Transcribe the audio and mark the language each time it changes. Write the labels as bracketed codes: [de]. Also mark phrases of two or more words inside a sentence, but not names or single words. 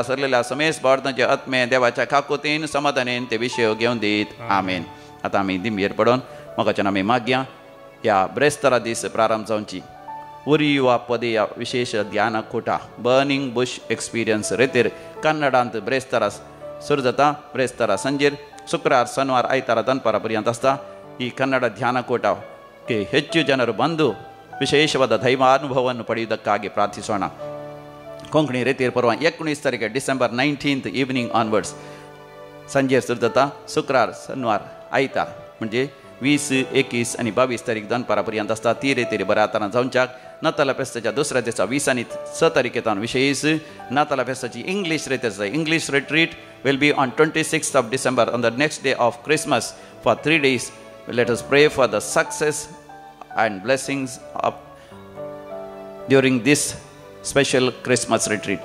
[kok] सरलेल्या समेस बाळतांचे आत्मे देवाच्या काकुतीन समाधानेन ते विषय घेवन दीत आमेन आतां आमी दिंबयेर पडोवन मोगाच्यान आमी मागया ह्या ब्रेस्तरा दीस प्रारंभ जावची उरियुवा पदेया विशेष ध्यान कोटा [en] burning bush experience [kok] रेतीर कन्नडांत ब्रेस्तरा सुरू जाता ब्रेस्तरा संजेर शुक्रार शनिवार आयतारा दनपारा पर्यंत आसता [kn] ಈ ಕನ್ನಡ ಧ್ಯಾನಕೂಟಕ್ಕೆ ಹೆಚ್ಚು ಜನರು ಬಂದು ವಿಶೇಷವಾದ ದೈವಾನುಭವವನ್ನು ಪಡೆಯುವುದಕ್ಕಾಗಿ ಪ್ರಾರ್ಥಿಸೋಣ. [kok] कोंकणी रेतीर परवा 19 तारीख डिसेंबर [en] 19th evening onwards [kok] संजेर सुरू जाता शुक्रार शनिवार आयतार म्हणजे 20, 21 आणि 22 तारीख दनपारा पर्यंत आसता. ती रेतीर बऱ्या तरान जावच्याक नाताला फेस्ताच्या दुसऱ्या दिसा 20 आणि 6 तारखेतान विशेष नाताला फेस्ताची इंग्लिश रेत आसा. [en] English retreat will be on 26th of December on the next day of Christmas for 3 days. Let us pray for the success and blessings of during this special Christmas retreat.